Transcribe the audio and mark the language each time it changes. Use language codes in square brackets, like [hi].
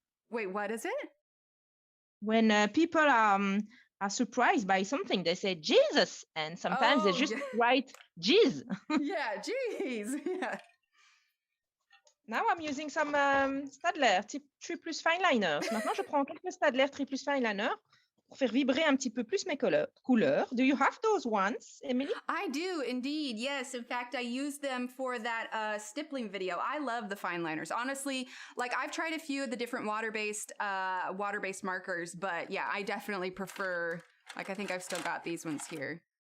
[en] Wait, what is it? When people are surprised by something, they say Jesus, and sometimes they Oh, just yeah. write jizz. Yeah, geez. Yeah. Now I'm using some Staedtler 3 plus fine liners. [fr] Maintenant, je prends quelques Staedtler 3 plus fine liners pour faire vibrer un petit peu plus mes couleurs. [en] Do you have those ones, Emily? I do indeed. Yes. In fact, I used them for that stippling video. I love the fine liners. Honestly, like I've tried a few of the different water-based markers, but yeah, I definitely prefer like I think I've still got these ones here.